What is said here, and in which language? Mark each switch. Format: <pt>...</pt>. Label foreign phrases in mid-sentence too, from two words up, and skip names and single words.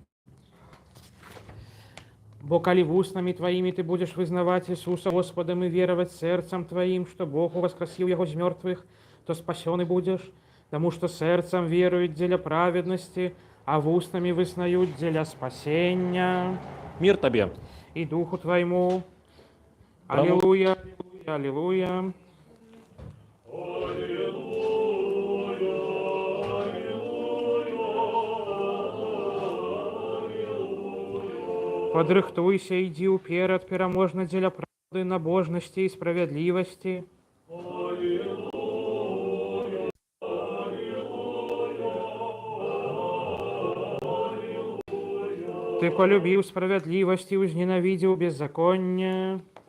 <be>Бо калі вуснамі тваімі ты будзеш вызнаваць Ісуса Господам і вераваць сэрцам тваім, што Бог уваскрасіў яго з мёртвых, то спасёны будзеш, таму што сэрцам веруюць дзеля праведнасці, а вуснамі вызнаюць дзеля спасення.</be> <ru>Мир Тебе.</ru> <be>І Духу Твайму. Браво.</be> <ru>Аллилуйя, аллилуйя, аллилуйя.</ru> <be>Падрыхтуйся, ідзі ўперад, пераможна дзеля праўды, набожнасці і справядлівасці. Ты полюбіў справядлівасць і узненавідзеў беззаконне.</be>